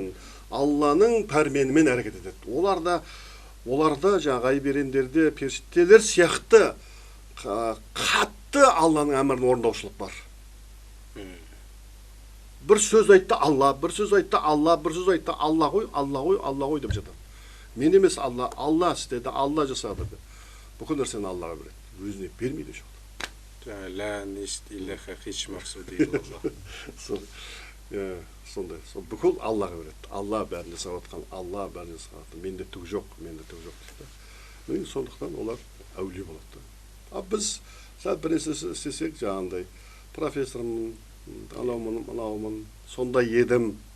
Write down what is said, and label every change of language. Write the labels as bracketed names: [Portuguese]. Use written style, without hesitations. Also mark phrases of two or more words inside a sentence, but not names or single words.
[Kazakh] Алланың пәрменімен әрекет етеді. Оларда жаңағы берендерде періштелер сияқты қатты Алланың әмірін орындаушылық бар. Бір сөз айтты Алла, бір сөз айтты Алла, бір сөз айтты Алла ғой, Алла ғой, Алла ғой деп жатады. Мен емес Алла, Алла істеді, Алла жасады деп. Бүкіл нәрсені Аллаға береді. Өзіне бермейді жоқ. [Persian] لا نیست الها هیچ مقصودی الا الله. [Kazakh] Сондай. Бүкіл Аллаға береді. Алла бәрін жасап жатқан, Алла бәрін жасап жатқан. Менде түк жоқ дейді. Сондықтан олар әулие болады. Біз сәл бір нәрсе істесек, жаңағындай профессормын, анаумын, сондай едім.